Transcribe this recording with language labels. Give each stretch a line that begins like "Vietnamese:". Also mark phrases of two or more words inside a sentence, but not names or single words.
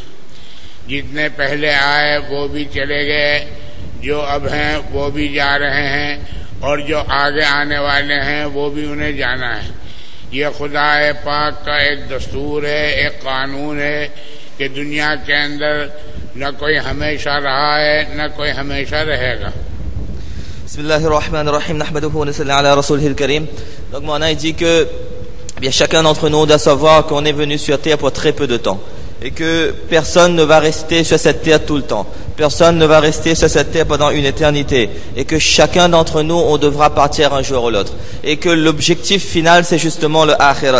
Urdu: جتنے پہلے آئے وہ بھی چلے گئے، جو اب ہیں وہ بھی جا رہے ہیں، اور جو آگے آنے والے ہیں وہ بھی انہیں جانا ہے. یہ خدا پاک کا ایک دستور ہے، ایک قانون ہے کہ دنیا کے اندر نہ کوئی ہمیشہ رہا ہے نہ کوئی ہمیشہ رہے گا.
Arabic: بسم اللہ الرحمن الرحیم نحمده ونصلی علی رسولہ الکریم.
French: Donc Moana dit que bien, chacun d'entre nous doit savoir qu'on est venu sur terre pour très peu de temps et que personne ne va rester sur cette terre tout le temps. Personne ne va rester sur cette terre pendant une éternité et que chacun d'entre nous on devra partir un jour ou l'autre et que l'objectif final c'est justement le akhirat.